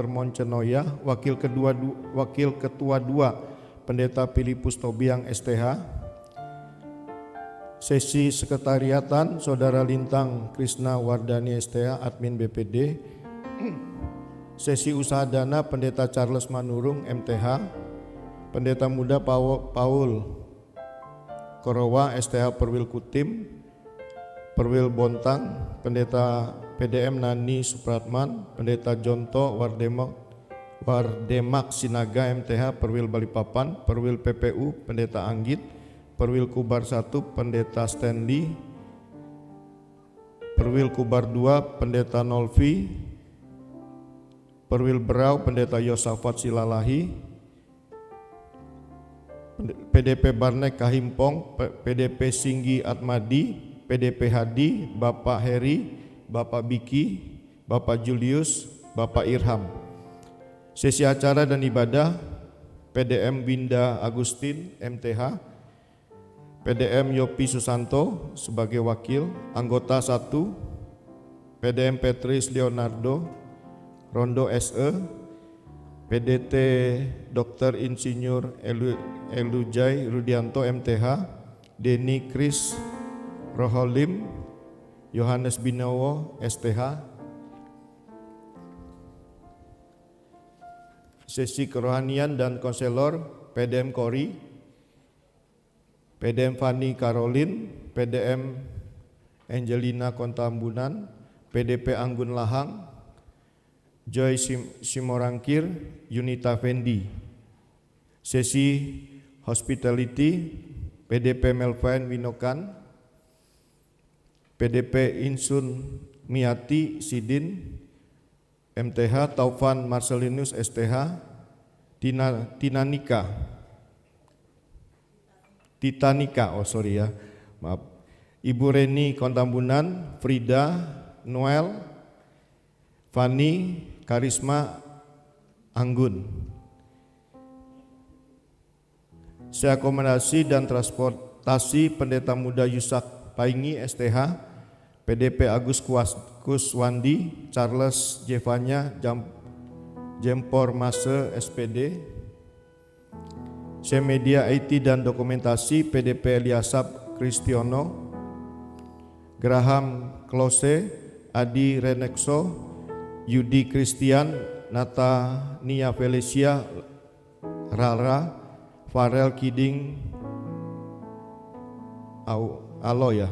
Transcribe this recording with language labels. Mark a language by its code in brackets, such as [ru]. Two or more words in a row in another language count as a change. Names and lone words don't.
[id] Moncenoya, Wakil Ketua 2 Pendeta Filipus Tobiang STH. Sesi Sekretariatan Saudara Lintang Krisna Wardani STH Admin BPD. Sesi Usaha Dana Pendeta Charles Manurung MTH, Pendeta Muda Paul Korowa STH Perwil Kutim, Perwil Bontang, Pendeta PDM Nani Supratman, Pendeta Jonto Wardemak Sinaga MTH Perwil Balikpapan, Perwil PPU Pendeta Anggit, Perwil Kubar 1 Pendeta Stanley, Perwil Kubar 2 Pendeta Nolvi, Perwil Berau Pendeta Yosafat Silalahi, PDP Barnek Kahimpong, PDP Singgi Atmadi, PDP Hadi, Bapak Heri, Bapak Biki, Bapak Julius, Bapak Irham. Sesi acara dan ibadah PDM Winda Agustin MTH, PDM Yopi Susanto sebagai wakil, anggota 1 PDM Petris Leonardo, Rondo SE, PDT Dr. Insinyur Elujai Rudianto MTH, Denny Kris Roholim, Yohanes Binowo STH. Sesi kerohanian dan konselor PDM Kori, PDM Fani Karolin, PDM Angelina Kontambunan, PDP Anggun Lahang, Joy Simorangkir, Yunita Fendi. Sesi hospitality PDP Melvin Winokan, PDP Insun Miati Sidin MTH, Taufan Marcelinus STH, Titanika, Ibu Reni Kontambunan, Frida, Noel, Fani, Karisma, Anggun. Seakomodasi dan transportasi Pendeta Muda Yusak Paingi STH, PDP Agus Kuswandi, Charles Jevanya Jempor Mase SPD. Semedia IT dan Dokumentasi PDP Eliasap Kristiono, Graham Klose, Adi Renexo, Yudi Christian, Natania Felicia, Rara, Farel Kiding, Aloya.